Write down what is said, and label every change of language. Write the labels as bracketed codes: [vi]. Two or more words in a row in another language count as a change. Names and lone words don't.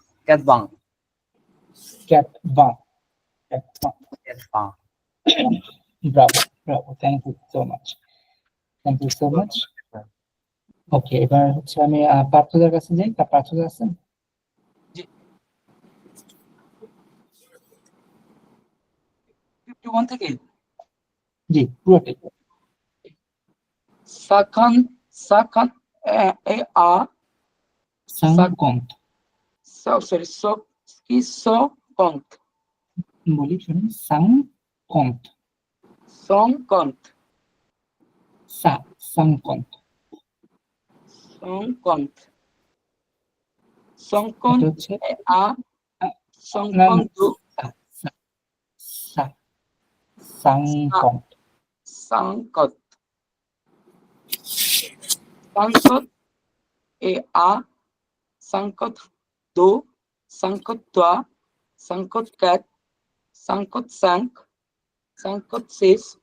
[fr] Quatre-vingts. Bravo, bravo. [en] Thank you so much. Thank you so much. [bn] ওকে, এবার হচ্ছে আমি পার্থদের কাছে যাই। পার্থ আছেন? 51 থেকে জি, পুরোটাই। [fr] cinquante et à cinquante cinquante [bn] বলি, শুনুন, [fr] cinquante cinquante [bn] cinquante এটা হচ্ছে [fr] et à cinquante-deux cinquante cinquante et à 52, 53, 54, 55, 56,